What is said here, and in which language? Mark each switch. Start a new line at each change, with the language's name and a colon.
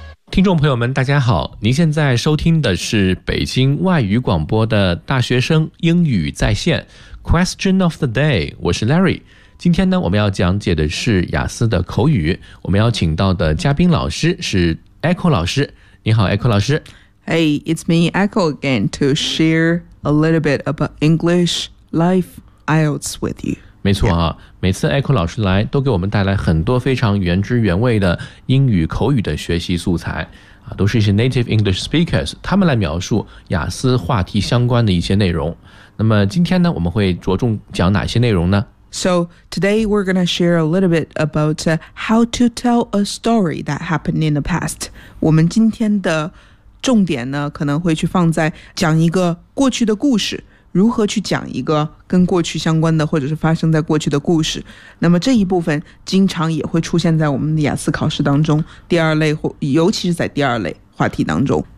Chinese: 听众朋友们大家好，您现在收听的是北京外语广播的大学生英语在线 Question of the day， 我是 Larry。今天呢，我们要讲解的是雅思的口语。我们要请到的嘉宾老师是 Echo 老师。你好 ，Echo 老师。
English: Hey, it's me, Echo again, to share a little bit about English life IELTS with you.
Chinese: 没错啊， yeah. 每次 Echo 老师来，都给我们带来很多非常原汁原味的英语口语的学习素材啊，都是一些 native English speakers， 他们来描述雅思话题相关的一些内容。那么今天呢，我们会着重讲哪些内容呢？
English: So today we're going to share a little bit about how to tell a story that happened in the past.
Chinese: 我们今天的重点呢，可能会去放在讲一个过去的故事，如何去讲一个跟过去相关的或者是发生在过去的故事。那么这一部分经常也会出现在我们的雅思考试当中，第二类，尤其是在第二类话题当中。